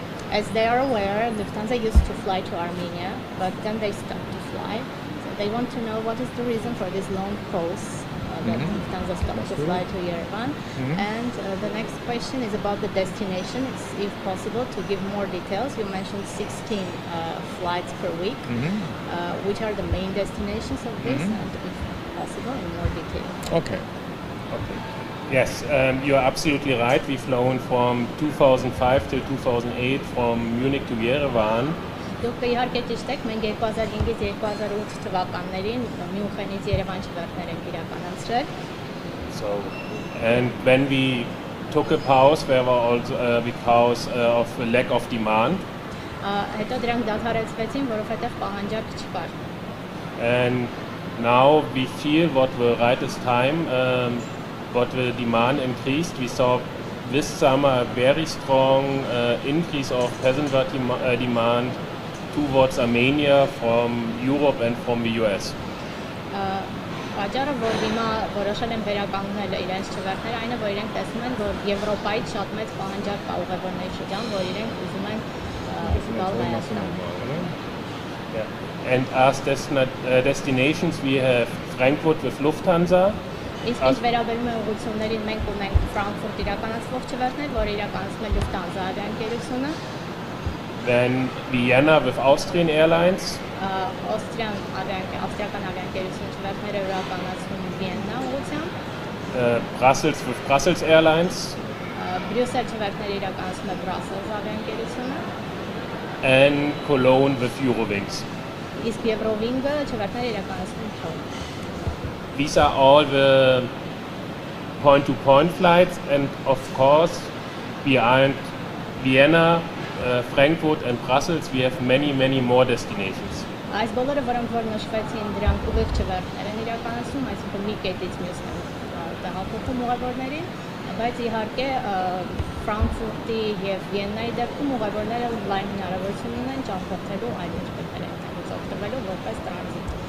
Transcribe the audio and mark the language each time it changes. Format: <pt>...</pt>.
<en>As they are aware, Lufthansa used to fly to Armenia, but then they stopped to fly. So they want to know what is the reason for this long pause that Lufthansa stopped to fly to Yerevan. And the next question is about the destination. It's, if possible, to give more details. You mentioned 16 flights per week. Which are the main destinations of this, and if possible, in more detail. Okay. Yes, you are absolutely right. We've flown from 2005 till 2008 from Munich to Yerevan.</en> <hy>Դուք իհարկե ճիշտ եք, մենք 2005-ից 2008 թվականներին Մյունխենից Երևան չվերթներ ենք իրականացրել.</hy> <en>So, and when we took a pause, there were also because of lack of demand.</en> <hy>Հետո դրանք դադարեցվեցին, որովհետև պահանջարկ չկար.</hy> <en>And now we feel what the right is time. What the demand increased. We saw this summer a very strong increase of passenger demand towards Armenia from Europe and from the US.</en> <hy>Պատճառը, որ հիմա որոշել են վերականգնել իրենց չվերթները, այն է, որ իրենք տեսնում են, որ Եվրոպայից շատ մեծ պահանջարկ կա ուղևորների շրջան, որ իրենք ուզում են գալ Հայաստան։</hy> <en>And as destinations we have Frankfurt with Lufthansa.</en> <hy>Իսկ ինչ վերաբերում է ուղղություններին, մենք ունենք Ֆրանկֆուրտ իրականացվող չվերթներ, որ իրականացնում է Lufthansa ավիաընկերությունը։</hy> <en>Then Vienna with Austrian Airlines.</en> <hy>Ավստրիական ավիաընկերությունը չվերթները իրականացնում Վիեննա ուղղությամբ։</hy> <en>Brussels with Brussels Airlines.</en> <hy>Բրյուսել չվերթները իրականացնում է Brussels ավիաընկերությունը։</hy> <en>And Cologne with Eurowings.</en> <hy>Իսկ Եվրովինգը չվերթները իրականացնում Cologne.</hy> <en>These are all the point-to-point flights, and of course, behind Vienna, Frankfurt and Brussels, we have many more destinations.</en> <hy>Այս բոլորը, որոնք որ նշվեցին, դրանք ուղիղ չվերթներ են իրականացնում, այսինքն մի կետից մյուսն տեղափոխում ուղևորներին, բայց իհարկե Ֆրանկֆուրտի եւ Վիեննայի դեպքում ուղևորները լայն հնարավորություն ունեն ճամփորդելու այլ երկրներ, օգտվելու որպես տրանզիտ։</hy>